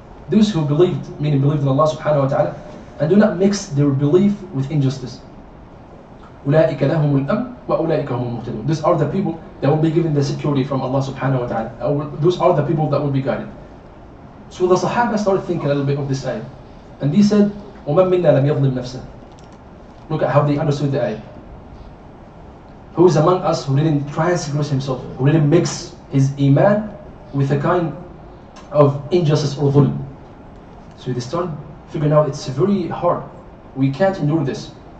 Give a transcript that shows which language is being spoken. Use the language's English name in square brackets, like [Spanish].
[English] Those who believed, meaning believed in Allah subhanahu wa ta'ala, and do not mix their belief with injustice. [Arabic] أُولَٰئِكَ لَهُمُ الْأَمْنُ وَأُولَٰئِكَ هُمُ الْمُهْتَدُونَ. [English] These are the people that will be given the security from Allah subhanahu wa ta'ala. Those are the people that will be guided. So the Sahaba started thinking a little bit of this ayah. And they said, [Arabic] وَمَن مِنَّا لَمْ يَظْلِمْ نَفْسَهُ. [English] Look at how they understood the ayah. Who is among us who didn't transgress himself, who didn't mix his iman with a kind of injustice or dhulm. So they started figuring out it's very hard. We can't endure this.